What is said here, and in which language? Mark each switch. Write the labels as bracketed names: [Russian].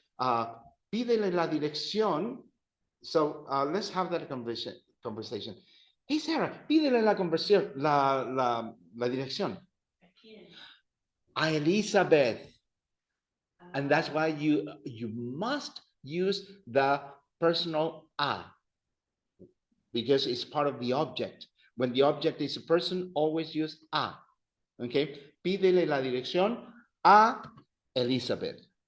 [Spanish] Pídele la dirección. [English] So let's have that conversation. Hey [Spanish] Sarah, pídele la conversión, la dirección. A Elizabeth. [English] And that's why you must use the personal a, because it's part of the object. When the object is a person, always use a. Okay? [Spanish] Pídele la dirección a Elizabeth.